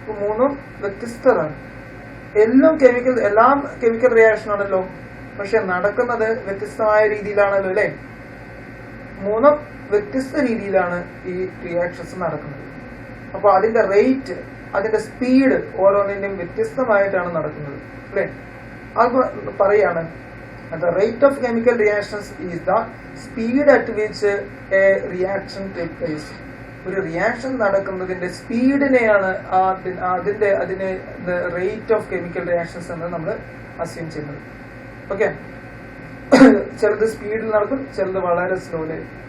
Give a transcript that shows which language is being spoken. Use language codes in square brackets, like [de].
[ml] മൂന്നും വ്യത്യസ്തരാണ്. എല്ലാ കെമിക്കൽ റിയാക്ഷൻ ആണല്ലോ, പക്ഷെ നടക്കുന്നത് വ്യത്യസ്തമായ രീതിയിലാണല്ലോ അല്ലെ. മൂന്നും വ്യത്യസ്ത രീതിയിലാണ് ഈ റിയാക്ഷൻസ് നടക്കുന്നത്. അപ്പൊ അതിന്റെ റേറ്റ്, അതിന്റെ സ്പീഡ് ഓരോന്നിന്റെയും വ്യത്യസ്തമായിട്ടാണ് നടക്കുന്നത് അല്ലെ. അത് പറയാണ്, [en] the rate of chemical reactions is the speed at which a reaction takes place. [ml] ഒരു റിയാക്ഷൻ നടക്കുന്നതിന്റെ സ്പീഡിനെയാണ് അതിനെ റേറ്റ് ഓഫ് കെമിക്കൽ റിയാക്ഷൻസ് എന്ന് നമ്മൾ അസ്യൂം ചെയ്യുന്നത്. ഓക്കെ, ചിലത് സ്പീഡിൽ നടക്കും, ചിലത് വളരെ സ്ലോയില്.